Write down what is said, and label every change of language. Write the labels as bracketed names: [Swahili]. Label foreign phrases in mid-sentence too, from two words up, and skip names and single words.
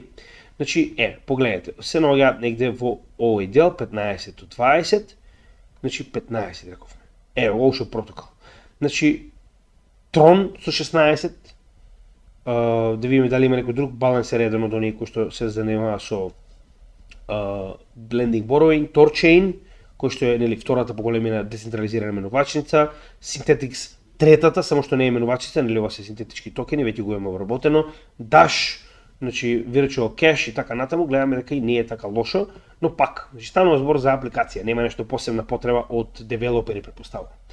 [Macedonian] Значи, погледнете, се наоѓаат негде во овој дел 15 до 20, значи 15 рековме. Ocean Protocol. Значи Tron со 16, да видиме дали има некој друг балансер еден од оние кои што се занимава со [English] blending borrowing, [Macedonian] Torchain, кој што е втората по големина децентрализирана менувачница, Synthetix третата, само што не е менувачница, ова се синтетички токени, веќе го имаме вработено, Dash, значи [English] Virtual Cash [Macedonian] и така натаму, гледаме дека и не е така лошо, но пак, значи станува збор за апликација, нема нешто посебна потреба од девелопери, претпоставувам.